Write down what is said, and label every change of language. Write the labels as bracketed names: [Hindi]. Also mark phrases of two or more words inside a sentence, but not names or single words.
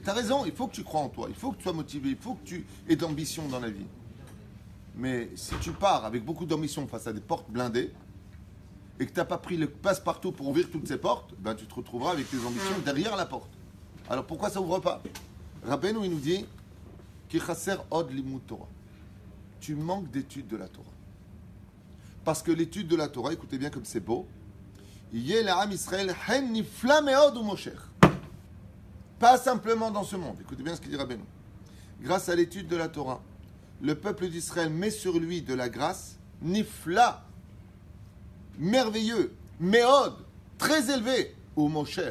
[French] Tu as raison, il faut que tu crois en toi, il faut que tu sois motivé, il faut que tu aies d'ambition dans la vie. Mais si tu pars avec beaucoup d'ambition face à des portes blindées et que tu n'as pas pris le passe-partout pour ouvrir toutes ces portes, ben tu te retrouveras avec tes ambitions derrière la porte. Alors pourquoi ça ouvre pas? [Hebrew] Rabbeinu, [French] il nous dit [Hebrew] כי חסר עוד לימוד תורה. [French] Tu manques d'étude de la Torah. Parce que l'étude de la Torah, écoutez bien comme c'est beau, pas simplement dans ce monde. Écoutez bien ce qu'il dit Rabbeinu. Grâce à l'étude de la Torah, le peuple d'Israël met sur lui de la grâce, nifla, merveilleux, méod, très élevé, ou mosher.